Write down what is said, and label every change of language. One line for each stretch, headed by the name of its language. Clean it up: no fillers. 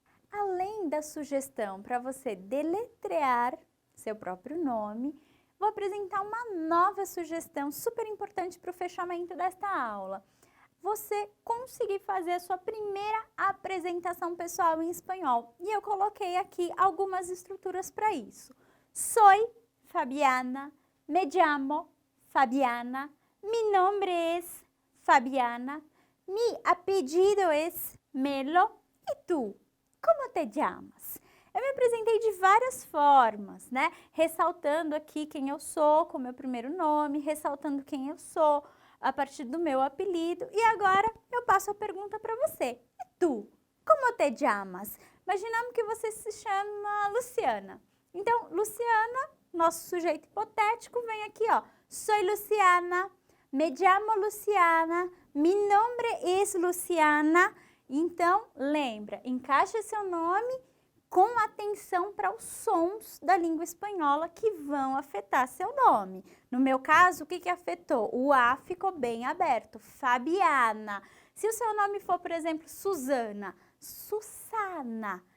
Portuguese: Além da sugestão para você deletrear seu próprio nome, vou apresentar uma nova sugestão super importante para o fechamento desta aula. Você conseguir fazer a sua primeira apresentação pessoal em espanhol. E eu coloquei aqui algumas estruturas para isso.
Spanish: Soy Fabiana, me llamo Fabiana, mi nombre es Fabiana, mi apellido es Melo,
Portuguese: e tu?
Spanish: Como te llamas?
Portuguese: Eu me apresentei de várias formas, né? Ressaltando aqui quem eu sou com o meu primeiro nome, ressaltando quem eu sou a partir do meu apelido. E agora eu passo a pergunta para você. E tu?
Spanish: Como te llamas?
Portuguese: Imaginamos que você se chama Luciana. Então, Luciana, nosso sujeito hipotético, vem aqui, ó.
Spanish: Soy Luciana, me llamo Luciana, mi nombre es Luciana.
Portuguese: Então, lembra, encaixa seu nome com atenção para os sons da língua espanhola que vão afetar seu nome. No meu caso, o que afetou? O A ficou bem aberto, Fabiana. Se o seu nome for, por exemplo, Susana, Susana.